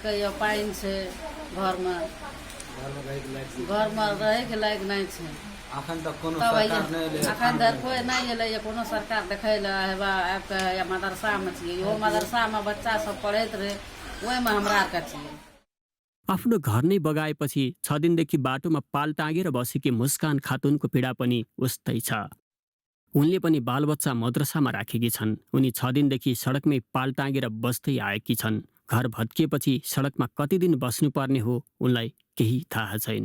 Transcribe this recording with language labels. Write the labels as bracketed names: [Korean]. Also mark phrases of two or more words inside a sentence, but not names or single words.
[Maithili] पानी से घर में रहे के लायक नहीं छे। अखन तक कोनो सरकार नहीं अखन तक कोई नहीं एले। कोनो सरकार देखै ले या मदरसा में छिए, यो मदरसा में बच्चा सब पढ़ैत रहे, ओइ में हमरा का छिए। [Nepali] आफ्नो घर नै बगाएपछि 6 दिनदेखि बाटोमा पाल टाँगेर बसेकी मुस्कान खातुनको पीडा पनि उस्तै छ। उनले पनि बालबच्चा मद्रसामा राखेकी छन्। उनी 6 दिनदेखि सडकमै पाल टाँगेर बस्दै आएकी छन्। घर भत्किएपछि सडकमा कति दिन बस्नुपर्ने हो उनलाई केही थाहा छैन।